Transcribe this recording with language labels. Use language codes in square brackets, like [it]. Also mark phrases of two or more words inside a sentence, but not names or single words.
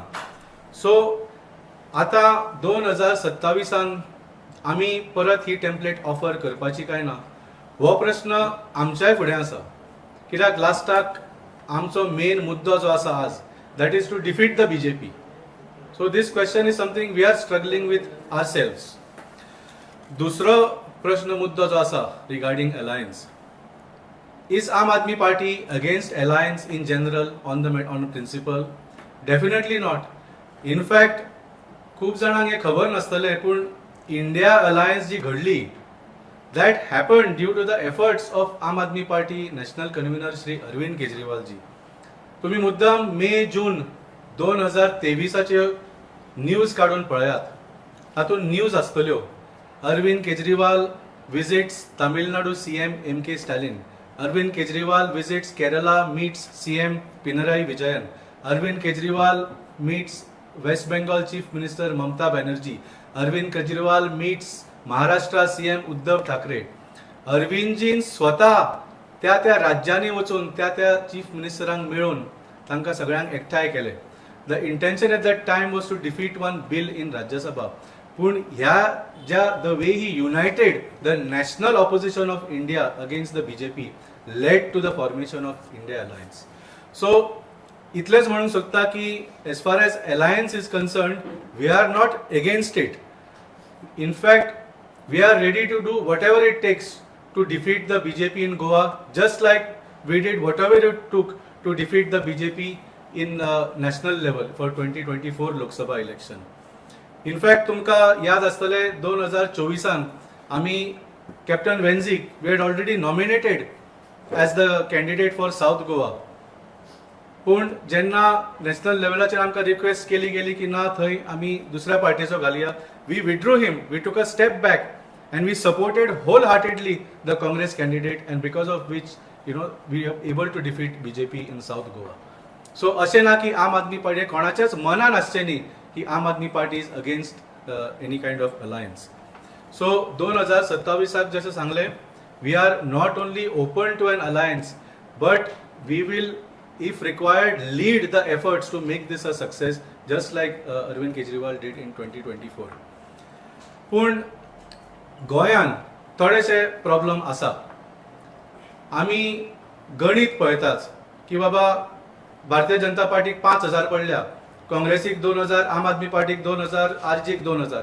[kok] सो आतां 2027 आमी परत ही [en] template offer [kok] करपाची काय ना हो प्रश्न आमच्याय फुडें आसा. कित्याक लास्टाक आमचो मेन मुद्दो जो आसा आज [en] that is to defeat the BJP. So this question is something we are struggling with ourselves. [kok] दुसरो प्रश्न मुद्दो जो आसा [en] regarding alliance. Is Aam Aadmi Party against alliance in general on principle? definitely not. In fact, [kok] खूप जाणांक हे खबर नासतलें पूण इंडिया अलायन्स जी घडली [en] that happen due to the efforts of Aam Aadmi Party national convener [kok] श्री अरविंद केजरीवाल जी. तुम्ही मुद्दाम मे जून 2023चे न्यूज काढून पळयात. हातून न्यूज आसतल्यो [en] Arvind Kejriwal visits Tamil Nadu CM MK Stalin. Arvind Kejriwal visits Kerala, meets CM Pinarayi Vijayan. Arvind Kejriwal meets West Bengal Chief Minister Mamata Banerjee. Arvind Kejriwal meets Maharashtra CM Uddhav Thackeray. [kok] अरविंदजीन स्वता त्या राज्यांनी वचून त्या चीफ मिनिस्टरांक मेळून तांकां सगळ्यांक एकठांय केले. [en] The intention at that time was to defeat one bill in Rajya Sabha. [kok] पूण ह्या [en] the way he united the national opposition of India against the BJP led to the formation of India Alliance. So [kok] इतलेच म्हणूंक सोदता की [en] as far as alliance is concerned, we are not against it. In fact, we are ready to do whatever it takes to defeat the BJP in Goa, just like we did whatever it took to defeat the BJP in national level for 2024 Lok Sabha election. In fact, [kok] तुमका याद आसतले 2024 आम्ही [en] कॅप्टन वेन्झिक we had already nominated as the candidate for South Goa. [kok] पूण जेन्ना नॅशनल लेवलाचेर आमकां रिक्वेस्ट केली गेली की ना थंय आमी दुसऱ्या पार्टीचो घालया, [en] we withdrew him, we took a step back and we supported wholeheartedly the Congress candidate, and because of which we are able to defeat BJP in South Goa. [kok] So अशें ना की आम आदमी पार्टी कोणाच्याच मनान आसचें न्ही की आम आदमी पार्टी [en] is against any kind of alliance. [kok] सो 2027 जशें सांगलें, [en] we are not only open to an alliance, but we will, if required, lead the efforts to make this a success, just like Arvind Kejriwal did in 2024. [kok] पूण गोंयान थोडेशे प्रॉब्लेम आसा. आमी गणित पळयताच की बाबा भारतीय जनता पार्टीक 5000 पडल्या, काँग्रेसीक 2000, आम आदमी पार्टीक 2000, RJक 2000.